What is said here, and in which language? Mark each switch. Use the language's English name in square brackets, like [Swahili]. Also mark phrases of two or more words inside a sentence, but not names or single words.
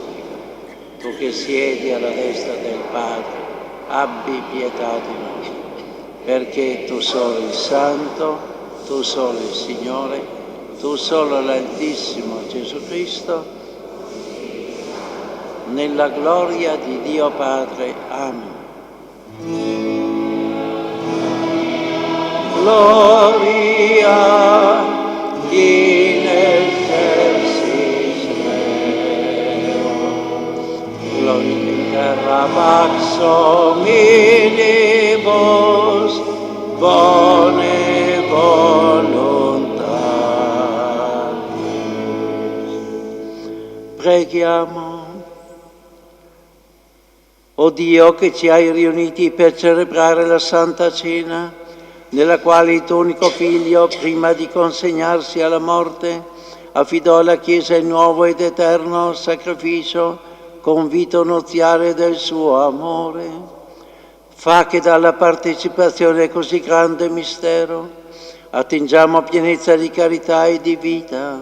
[Italian] Tu che siedi alla destra del Padre, abbi pietà di noi, perché tu solo il Santo, tu solo il Signore, tu solo l'Altissimo Gesù Cristo, nella gloria di Dio Padre. Amen. [Latin] Gloria in excelsis Deo, gloria in terra pax minibus, bone volontà. [Italian] Preghiamo. O Dio, che ci hai riuniti per celebrare la Santa Cena, nella quale il tuo unico Figlio, prima di consegnarsi alla morte, affidò alla Chiesa il nuovo ed eterno sacrificio, convito nuziale del suo amore, fa che dalla partecipazione a così grande mistero attingiamo pienezza di carità e di vita.